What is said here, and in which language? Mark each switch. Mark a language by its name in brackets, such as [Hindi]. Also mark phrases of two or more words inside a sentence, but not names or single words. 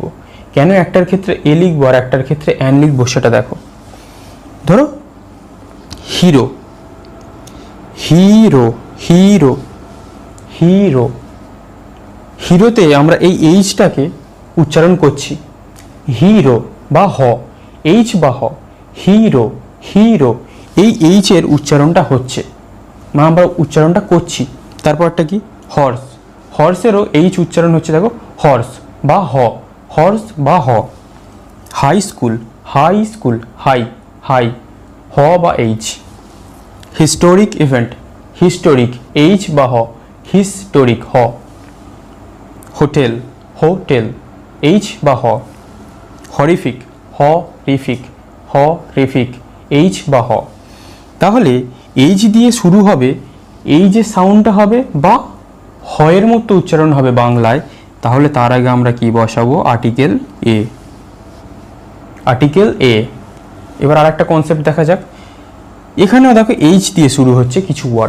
[Bangla] কেন একটার ক্ষেত্রে এ লিখবো আর একটার ক্ষেত্রে অ্যান লিখবো সেটা দেখো। ধরো হিরো, হিরো হিরো হিরো। হিরোতে আমরা এই এইচটাকে উচ্চারণ করছি হিরো বা হ, এইচ বা হ, হিরো হিরো। এই এইচের উচ্চারণটা হচ্ছে, মানে আমরা উচ্চারণটা করছি। তারপরটা কি? হর্স, হর্সেরও এইচ উচ্চারণ হচ্ছে, দেখো হর্স বা হ, হর্স বা হ। [English] high school, high school, high high, [Bangla] হ বা এইচ। [English] historic event, [Bangla] হিস্টোরিক, এইচ বা হ, হিস্টোরিক, হ। হোটেল, হোটেল, এইচ বা হ। হরিফিক, হ রিফিক, হ রিফিক, এইচ বা হ। তাহলে এইচ দিয়ে শুরু হবে, এই যে সাউন্ডটা হবে বা হয়ের মতো উচ্চারণ হবে বাংলায়, তাহলে তার আগে আমরা কি বসাবো? [English] article a, article a. [Bangla] এবার আর একটা কনসেপ্ট দেখা যাক। এখানেও দেখো এইচ দিয়ে শুরু হচ্ছে কিছু ওয়ার্ড।